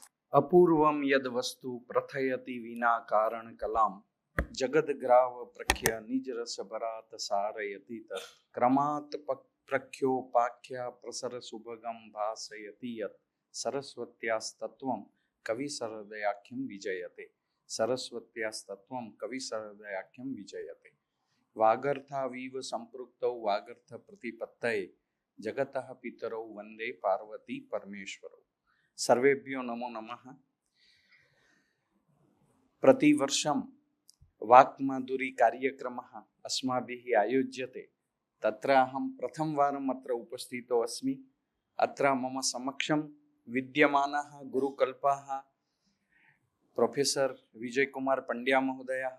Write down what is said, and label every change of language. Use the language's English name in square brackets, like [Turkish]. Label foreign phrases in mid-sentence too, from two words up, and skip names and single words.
[Sanskrit] અપૂર્વમ યદ વસ્તુ પ્રથયતિ વિના કારણ કલામ જગદગ્રાવ પ્રખ્ય નિજ રસ ભરાત સારયતિ તત ક્રમાત પ્રખ્યોપાખ્યા પ્રસર સુભગમ ભાસયતિ યત સરસ્વત્યાસ્તત્વમ કવિ સરદયાખ્યમ વિજયતે. સરસ્વત્યાસ્તત્વં કવિ સહૃદયાખ્યમ વિજયતે વાગર્થાવીવ સંપૃક્તૌ વાગર્થ પ્રતિપત્તયે જગતઃ પિતરૌ વંદે પાર્વતી પરમેશ્વરૌ. સર્વેભ્યો નમો નમઃ. प्रतिवर्षं वाक्माधुरी कार्यक्रमः अस्माभिः आयोज्यते. तत्र अहं प्रथमवारम् अत्र उपस्थितो अस्मि. अत्र मम समक्षं विद्यमानः गुरुकल्पाः प्रोफेसर विजयकुमार पंड्या महोदयः,